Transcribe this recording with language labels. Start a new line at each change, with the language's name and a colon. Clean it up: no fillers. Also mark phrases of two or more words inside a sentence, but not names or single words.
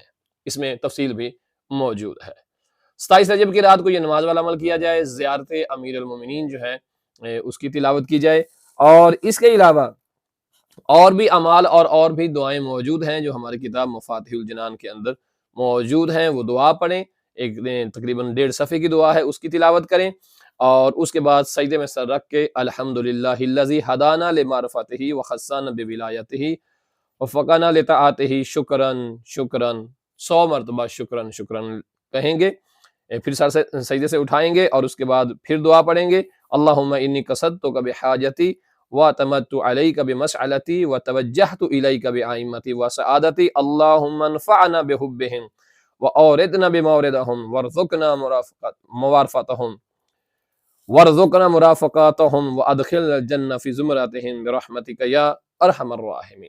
Urdu: اس میں تفصیل بھی موجود ہے۔ 27 رجب کی رات کو یہ نماز والا عمل کیا جائے، زیارت امیر المومنین جو ہے اس کی تلاوت کی جائے، اور اس کے علاوہ اور بھی اعمال اور بھی دعائیں موجود ہیں جو ہماری کتاب مفاتیح الجنان کے اندر موجود ہیں۔ وہ دعا پڑھیں، ایک تقریباً 1.5 صفحے کی دعا ہے، اس کی تلاوت کریں، اور اس کے بعد سجدے میں سر رکھ کے
Arabic: الحمدللہ الذی ہدانا لمعرفتہ وخصنا بولایتہ وفقنا لطاعتہ شکراً شکراً 100 مرتبہ شکراً شکراً
Urdu: کہیں گے، پھر سر سے سجدے سے اٹھائیں گے، اور اس کے بعد پھر دعا پڑھیں گے
Arabic: اللہم انی قصدتک بحاجتی واعتمدت علیک بمسألتی وتوجہت الیک بعائمتی وسعادتی اللہم انفعنا بحبہم واوردنا بموردہم وارزقنا مرافقاتہم وادخلنا الجنہ فی زمرتہم برحمتک یا ارحم الراحمین۔